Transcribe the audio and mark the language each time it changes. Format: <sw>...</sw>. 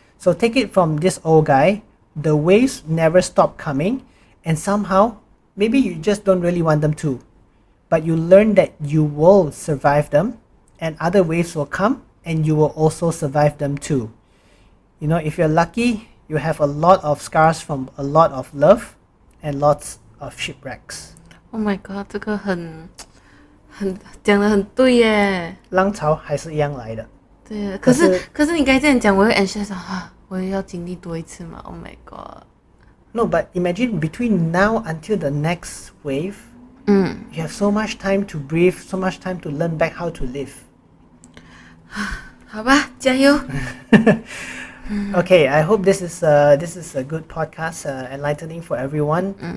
<en>So take it from this old guy, the waves never stop coming, and somehow, maybe you just don't really want them to, but you learn that you will survive them, and other waves will come, and you will also survive them too. You know, if you're lucky, you have a lot of scars from a lot of love, and lots of shipwrecks. Oh my god，</en> <zh>这个讲得很对耶。浪潮还是一样来的。对，可是可是你刚才这样讲，我会 anxious 啊，我也要经历多一次嘛。</zh> <en>Oh my god。 No, but imagine between now until the next wave, you have so much time to breathe, so much time to learn back how to live.</en> <zh>好吧，加油。</zh> <en>Okay, I hope this is a good podcast, enlightening for everyone.</en>